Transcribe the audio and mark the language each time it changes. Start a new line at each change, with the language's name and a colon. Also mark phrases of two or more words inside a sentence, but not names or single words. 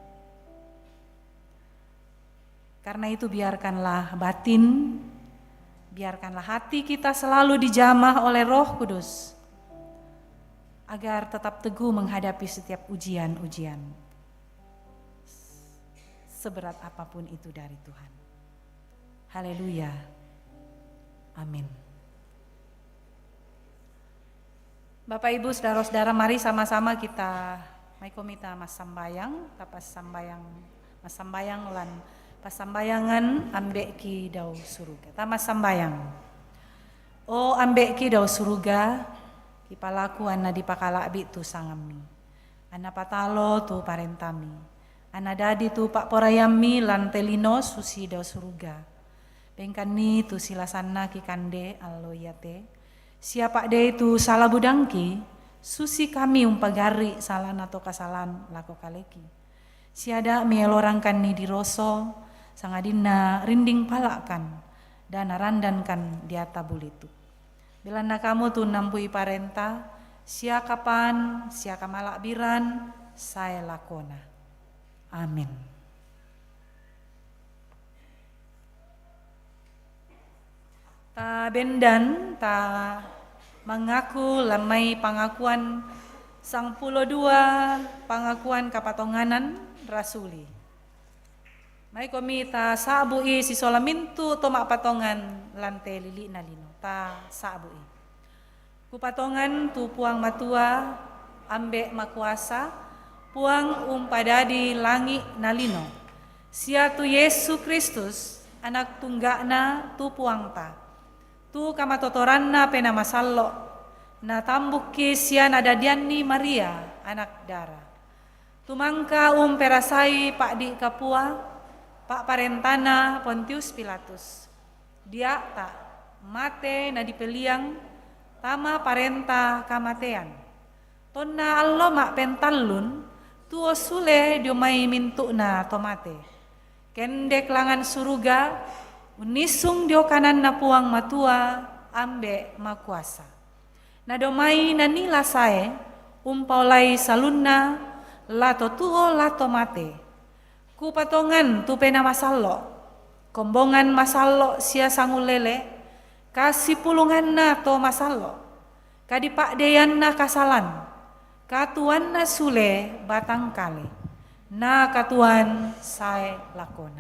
Indonesian: Karena itu biarkanlah batin, biarkanlah hati kita selalu dijamah oleh Roh Kudus, agar tetap teguh menghadapi setiap ujian-ujian, seberat apapun itu dari Tuhan. Haleluya. Amin. Bapak Ibu, saudara-saudara, mari sama-sama kita
Toraja-Sa'dan: komita mas sambayang, tapas sambayang, mas sambayang lan pasambayangan ambek ki dau suruga. Tamas sambayang. O ambek ki dau suruga, kipalaku anna dipakalabi tu sangami. Anna patalo tu parentami. Anna dadi tu pak porayami lan telino susi dau suruga. Bengkani tu silasanna ki kande alloyate. Siapa de tu salah budangki, susi kami umpagari salah nato kasalan lako kaleki. Siada mielorangkan ni diroso, sangadina rinding palakan, dan narandankan diata bulitu. Bila na kamu tu nampui parenta, sia kapan, sia kamalak biran, saya lakona. Amin. Ta bendan, ta mengaku lamai pengakuan sang pulo dua pengakuan kapatonganan rasuli. Mai komi ta sabui si solamintu tomak patongan lante lili nalino ta sabui. Kupatongan tu puang matua ambek makuasa puang umpadadi langi nalino. Sia tu Yesus Kristus anak tunggakna tu puang ta. Tu kamatotoranna pena masallo na tambuki sia nadadianni Maria anak dara. Tumangka perasai Pak di Kapua, Pak parentana Pontius Pilatus. Dia tak mate na dipeliang tama parenta kamatean. Tonna allo mak pentalun tuo sule diomai mintu na tomate. Kendek langan suruga unisung dio kanan na puang matua ambe makuasa. Nadomai nanila sae umpaulai salunna lato tuo lato mate. Kupatongan tu pena masallo, kombongan masallo sia sangulele, kasih pulungan na to masallo, kadipak deyan na kasalan, katuan na sule batang kale, na katuan sae lakona.